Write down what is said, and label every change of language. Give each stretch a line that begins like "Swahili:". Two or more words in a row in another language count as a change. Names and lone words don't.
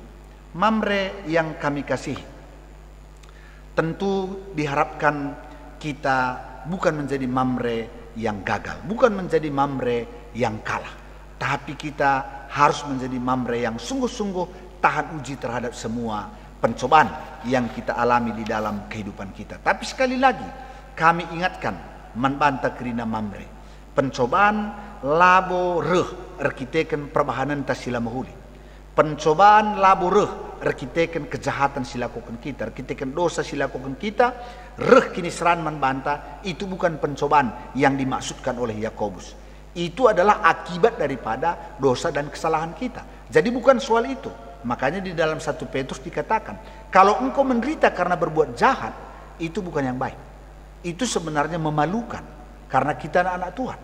Indonesian: Mamre yang kami kasihi, tentu diharapkan kita bukan menjadi mamre yang gagal, bukan menjadi mamre yang kalah, tapi kita harus menjadi mamre yang sungguh-sungguh tahan uji terhadap semua pencobaan yang kita alami di dalam kehidupan kita. Tapi sekali lagi kami ingatkan,
Batak Karo: membantah kerina mamre, pencobaan labo reh erkiteken perbahanan ta sila mahuli, pencobaan labo reh erkiteken kejahatan silakukan kita, erkiteken dosa silakukan kita, reh kini seran membantah,
Indonesian: itu bukan pencobaan yang dimaksudkan oleh Yakobus. Itu adalah akibat daripada dosa dan kesalahan kita. Jadi bukan soal itu. Makanya di dalam 1 Petrus dikatakan, kalau engkau menderita karena berbuat jahat, itu bukan yang baik. Itu sebenarnya memalukan, karena kita anak-anak Tuhan.